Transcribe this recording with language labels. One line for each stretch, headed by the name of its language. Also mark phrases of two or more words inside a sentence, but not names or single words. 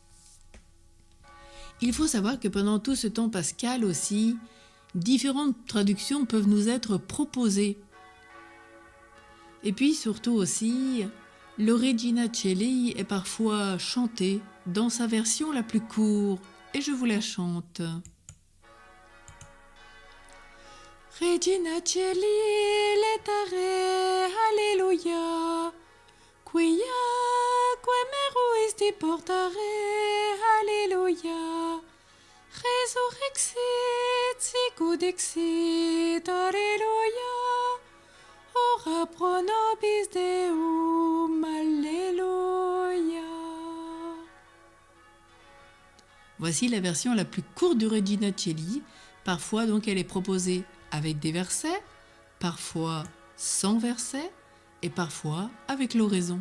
French: Il faut savoir que pendant tout ce temps pascal aussi, différentes traductions peuvent nous être proposées. Et puis surtout aussi, le Regina Coeli est parfois chanté dans sa version la plus courte, et je vous la chante.
Latin: Regina Coeli, letare, Alléluia, quia meruisti portare, Alléluia, resurrexit, sicut exit, Alléluia, ora pro nobis Deum, Alléluia.
French: Voici la version la plus courte du Regina Coeli. Parfois donc elle est proposée avec des versets, parfois sans versets et parfois avec l'oraison.